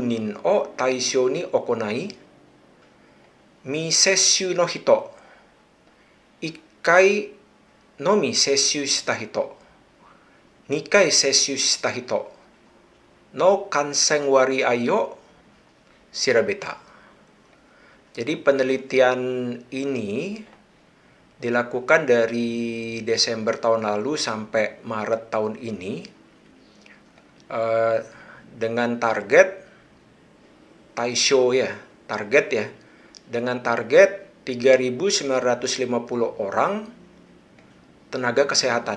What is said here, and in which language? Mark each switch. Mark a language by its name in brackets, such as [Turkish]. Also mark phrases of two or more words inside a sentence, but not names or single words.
[Japanese] 人を対象に行い、未接種の人、1回のみ接種した人、2回接種した人の感染割合を調べた。 [Indonesian] Jadi penelitian ini dilakukan dari Desember tahun lalu sampai Maret tahun ini dengan target Taisho ya, dengan target 3.950 orang tenaga kesehatan.